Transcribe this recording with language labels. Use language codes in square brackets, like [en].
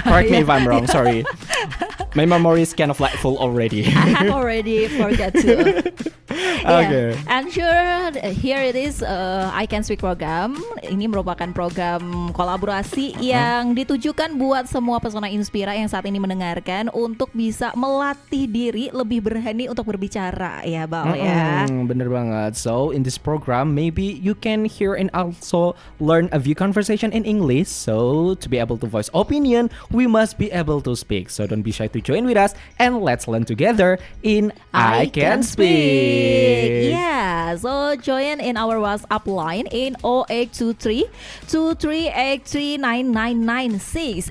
[en] Correct me if I'm wrong, sorry. My memory is kind of like full already. I have already forgot to. Okay. And sure, here it is I Can Speak program. [id] Ini merupakan program kolaborasi yang ditujukan buat semua pesona Inspira yang saat ini mendengarkan untuk bisa melatih diri lebih berani untuk berbicara ya, Bal ya. Bener banget. [en] So in this program, maybe you can hear and also learn a few conversation in English. So to be able to voice opinion, we must be able to speak. So don't be shy to join with us and let's learn together in I Can Speak. Yeah, so join in our WhatsApp line in 0823 23839996.